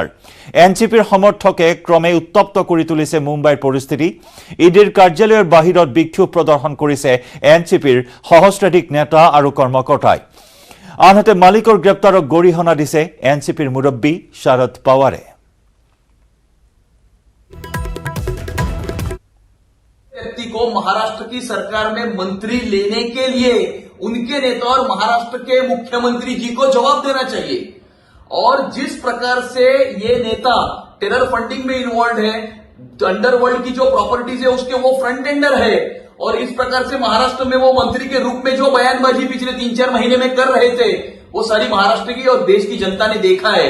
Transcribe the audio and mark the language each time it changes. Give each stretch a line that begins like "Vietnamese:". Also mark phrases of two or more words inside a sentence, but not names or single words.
Assamese: এনচিপিৰ সমৰ্থকে ক্ৰমে উত্তপ্ত কৰি তুলিছে মুম্বাইৰ পৰিস্থিতি। ইডিৰ কাৰ্যালয়ৰ বাহিৰত বিক্ষোভ প্ৰদৰ্শন কৰিছে এনচিপিৰ সহস্ৰাধিক নেতা আৰু কৰ্মকৰ্তাই। আনহাতে মালিকৰ গ্ৰেপ্তাৰক গৰিহণা দিছে এনচিপিৰ মুৰব্বী শৰদ পাৱাৰে।
Hindi: व्यक्ति को महाराष्ट्र की सरकार में मंत्री लेने के लिए उनके नेता और महाराष्ट्र के मुख्यमंत्री जी को जवाब देना चाहिए। और जिस प्रकार से ये नेता
English: terror funding
Hindi: में इन्वॉल्व है, अंडरवर्ल्ड की जो प्रॉपर्टीज है उसके वो
English: front ender
Hindi: है, और इस प्रकार से महाराष्ट्र में वो मंत्री के रूप में जो बयानबाजी पिछले 3-4 महीने में कर रहे थे वो सारी महाराष्ट्र की और देश की जनता ने देखा है।